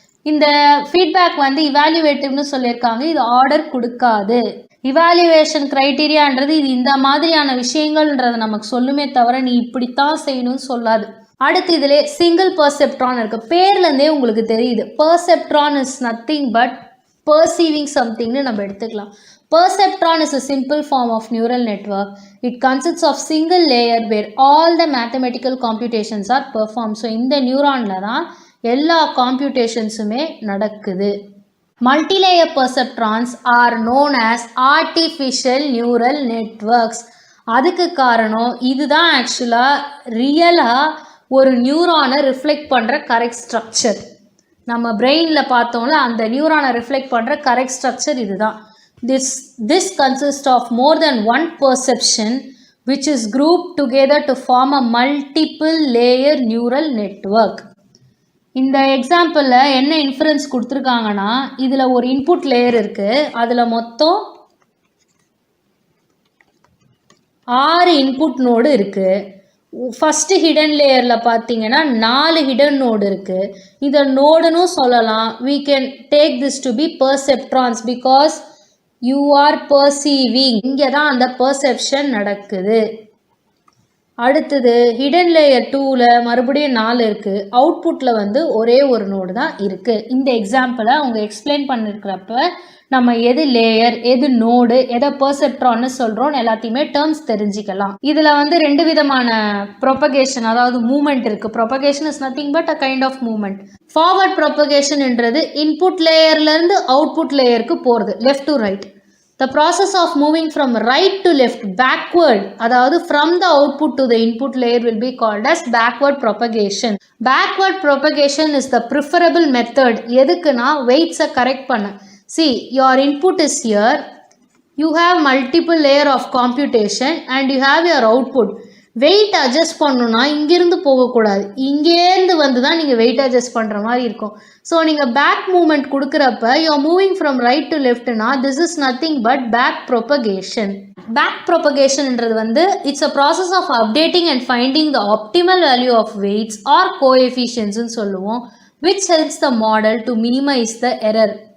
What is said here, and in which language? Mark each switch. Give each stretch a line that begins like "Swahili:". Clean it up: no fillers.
Tamil: இந்த feedback evaluative சொல்லியிருக்காங்க. இது ஆர்டர் கொடுக்காது. இவாலுவேஷன் கிரைட்டீரியான்றது இது இந்த மாதிரியான விஷயங்கள்ன்றது நமக்கு சொல்லுமே தவிர நீ இப்படித்தான் செய்யணும்னு சொல்லாது. அடுத்து இதிலே சிங்கிள் பெர்செப்ட்ரான் இருக்கு. பேர்லேருந்தே உங்களுக்கு தெரியுது.
English: perceptron is nothing but perceiving somethingனு
Tamil: நம்ம எடுத்துக்கலாம்.
English: Perceptron is a simple form of neural network. It consists of single layer where all the mathematical computations are performed.
Tamil: So இந்த நியூரான்ல தான் எல்லா computationsமே நடக்குது.
English: Multilayer perceptrons are known as artificial neural networks.
Tamil: அதுக்கு காரணம் இதுதான் ஆக்சுவலாக ரியலாக ஒரு நியூரானை ரிஃப்ளெக்ட் பண்ணுற கரெக்ட் ஸ்ட்ரக்சர். நம்ம பிரெயினில் பார்த்தோம்ல அந்த நியூரானை ரிஃப்ளெக்ட் பண்ணுற கரெக்ட் ஸ்ட்ரக்சர் இதுதான்.
English: This consists of more than one perception which is grouped together to form a multiple layer neural network.
Tamil: இந்த எக்ஸாம்பிளில் என்ன இன்ஃபரன்ஸ் கொடுத்துருக்காங்கன்னா இதில் ஒரு இன்புட் லேயர் இருக்குது, அதில் மொத்தம் 6 இன்புட் நோடு இருக்குது. ஃபஸ்ட்டு ஹிடன் லேயரில் பார்த்தீங்கன்னா 4 ஹிடன் நோடு இருக்குது. இதை நோடுன்னு சொல்லலாம்.
English: we can take this to be perceptrons because you are perceiving.
Tamil: இங்கே தான் அந்த பர்செப்ஷன் நடக்குது. அடுத்தது ஹிடன் லேயர் 2ல் மறுபடியும் 4 இருக்குது. அவுட்புட்டில் ஒரே ஒரு நோடு தான் இருக்குது. இந்த எக்ஸாம்பிளை அவங்க எக்ஸ்பிளைன் பண்ணியிருக்கிறப்ப நம்ம எது லேயர், எது நோடு, எதை பெர்செப்ட்ரான்னு சொல்கிறோம் எல்லாத்தையுமே டேர்ம்ஸ் தெரிஞ்சிக்கலாம். இதில் 2 விதமான ப்ரொபகேஷன், அதாவது மூமெண்ட் இருக்குது.
English: Propagation is nothing but a kind of moment. Forward ப்ரொபகேஷன்ன்றது input லேயர்லேருந்து output லேயருக்கு போகிறது, left to right. The process of moving from right to left backward, அதாவது from the output to the input layer will be called as backward propagation. Backward propagation is the preferable method.
Tamil: எதுக்குன்னா weights-ஐ correct பண்ண.
English: See, your input is here, you have multiple layer of computation and you have your output.
Tamil: Wait adjust பண்ணணுன்னா இங்கேருந்து போகக்கூடாது, இங்கேருந்து தான் நீங்கள் wait adjust பண்ணுற மாதிரி இருக்கும்.
English: So நீங்கள் back moment கொடுக்குறப்ப you're moving from right to லெஃப்ட்னா this is nothing but back propagation. Back ப்ரொபகேஷன்ன்றது it's a process of updating and finding the optimal value of weights or கோஎஃபிஷியன்ஸ்னு சொல்லுவோம், which helps the model to minimize the error.